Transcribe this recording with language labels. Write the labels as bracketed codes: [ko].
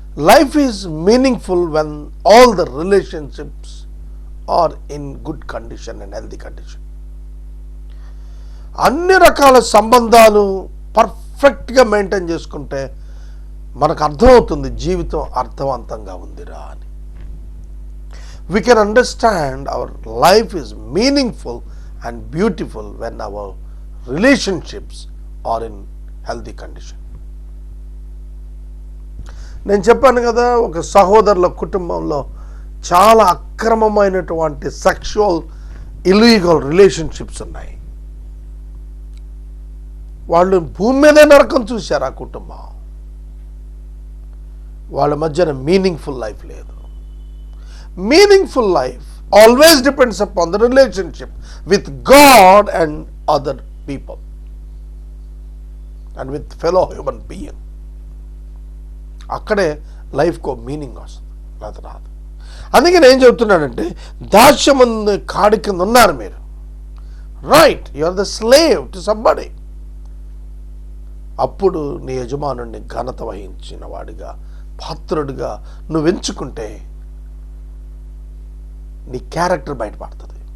[en] Life is meaningful when all the relationships are in good condition and healthy condition. [te] అన్ని రకాల సంబంధాలు పర్ఫెక్ట్గా maintain చేసుకుంటే మనకు అర్థమవుతుంది జీవితం అర్థవంతంగా ఉందిరా అని. [en] We can understand our life is meaningful and beautiful when our relationships are in healthy condition. [te] నేను చెప్పాను కదా, ఒక సహోదరుల కుటుంబంలో చాలా అక్రమమైనటువంటి [en] sexual illegal relationships [te] ఉన్నాయి. వాళ్ళు భూమి మీదే నరకం చూశారు. ఆ కుటుంబం వాళ్ళ మధ్యన [en] meaningful life [te] లేదు. [en] Meaningful life always depends upon the relationship with God and other people and with fellow human being. [te] అక్కడే లైఫ్కో మీనింగ్ వస్తుంది, అది రాదు. అందుకే నేను ఏం చెబుతున్నానంటే, దాస్యమందు కాడి కింద ఉన్నారు మీరు. [en] Right, you are the slave to somebody. [te] అప్పుడు నీ యజమానుడిని ఘనత వహించిన వాడిగా, పాత్రుడిగా నువ్వు ఎంచుకుంటే నీ క్యారెక్టర్ బయటపడుతుంది.